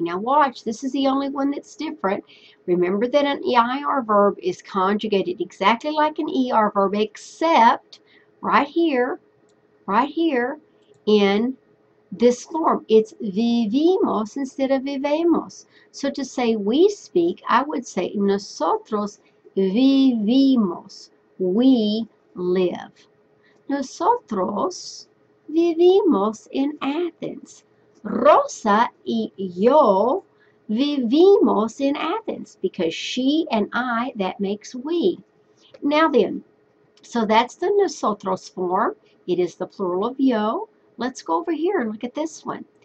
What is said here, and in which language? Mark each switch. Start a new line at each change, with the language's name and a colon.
English: Now watch, this is the only one that's different. Remember that an EIR verb is conjugated exactly like an ER verb, except right here in this form. It's vivimos instead of vivemos. So to say we speak, I would say
Spanish: nosotros vivimos.
English: We live.
Spanish: Nosotros vivimos en Athens. Rosa y yo vivimos
English: in Athens because she and I, that makes we. Now then, so that's the nosotros form. It is the plural of yo. Let's go over here and look at this one.